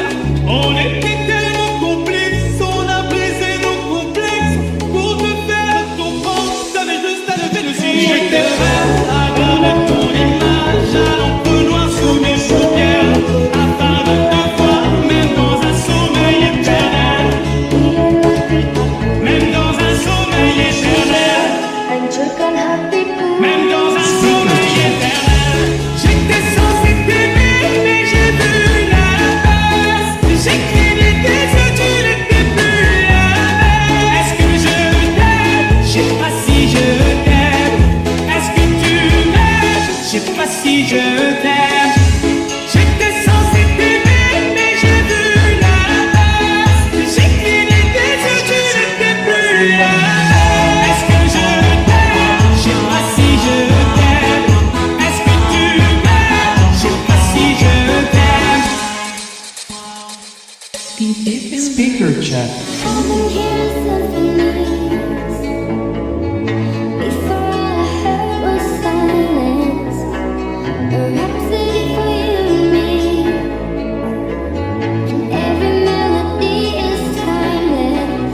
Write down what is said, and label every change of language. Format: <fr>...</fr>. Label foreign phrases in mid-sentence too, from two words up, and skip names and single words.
<fr>On était tellement complices, on a brisé nos complexes pour te faire comprendre, t'avais juste à lever le cil. J'étais prêt à garder ton image à l'encre noire sous mes paupières afin de te voir même dans un sommeil éternel. Même dans un sommeil éternel.</fr> <id>Hancurkan hatiku.</id> <fr>Même dans un sommeil éternel. J'étais censé t'aimer, mais j'ai vu l'inverse. J'ai cligné tes yeux, tu n'étais plus la même. Est-ce que je t'aime? Je sais pas si je t'aime. Est-ce que tu m'aimes? Je sais pas si je t'aime. J'étais censé t'aimer, mais j'ai vu l'inverse. J'ai cligné tes yeux, tu n'étais plus la même. Est-ce que je t'aime? Je sais pas si je t'aime. Est-ce que tu m'aimes? Je sais pas si je t'aime.</fr> <en>DJ Fellas. Speaker check. I've been here symphonies. Before all I heard was silence. A rhapsody for you and me. And every melody is timeless.</en>